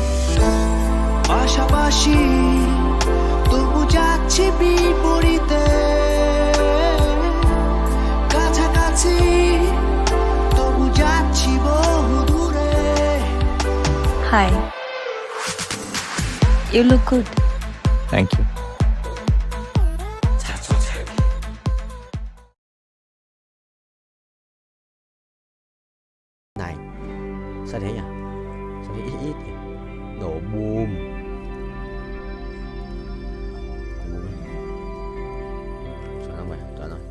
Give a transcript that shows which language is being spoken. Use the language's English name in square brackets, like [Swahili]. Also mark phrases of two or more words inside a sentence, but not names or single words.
[Bangla] পাশাপাশি তবু যাচ্ছি বিপরীতে, কাছাকাছি তবু যাচ্ছি বহু দূরে। [English] হাই, you look good. thank you. [Vietnamese] Này, sao thế nhỉ? Sao thế ít ít nhỉ? Nổ bùm. Chuẩn không mày? Chuẩn rồi.